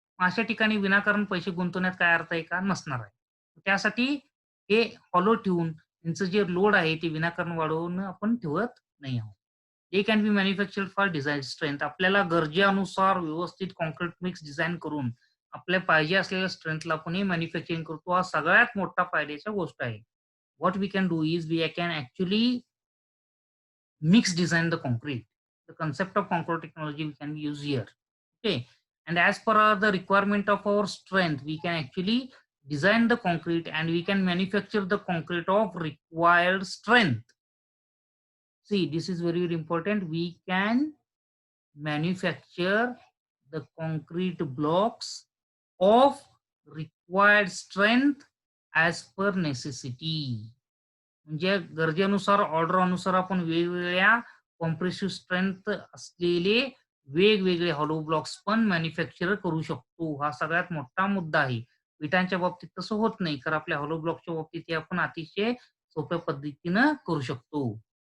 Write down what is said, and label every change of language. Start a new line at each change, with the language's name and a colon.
Marathi: मग अशा ठिकाणी विनाकारण पैसे गुंतवण्यात काय अर्थ आहे का? नसणार आहे. त्यासाठी हे हॉलो ठेवून त्यांचं जे लोड आहे ते विनाकारण वाढवून आपण ठेवत नाही आहोत.
English: They can be manufactured for design strength.
Marathi: आपल्याला गरजेनुसार व्यवस्थित काँक्रीट मिक्स डिझाइन करून आपल्या पाहिजे असलेल्या स्ट्रेंथला आपण हे मॅन्युफॅक्चरिंग करतो. हा सगळ्यात मोठा फायद्याची गोष्ट आहे.
English: What we can do is we can actually mix design the concrete. The concept of concrete technology we can use here. Okay. and as per the requirement of our strength, we can actually design the concrete and we can manufacture the concrete of required strength. See, this is very, very important. We can manufacture the concrete blocks of required strength as per necessity.
Marathi: म्हणजे गरजेनुसार, order अनुसार आपण वेगवेगळ्या compressive strength असलेले वेगवेगळे hollow blocks पण manufacture करू शकतो. हा सगळ्यात मोठा मुद्दा आहे. विटांच्या बाबतीत तसं होत नाही, तर आपल्या हॉलो ब्लॉकच्या बाबतीत हे आपण अतिशय सोप्या पद्धतीनं करू शकतो.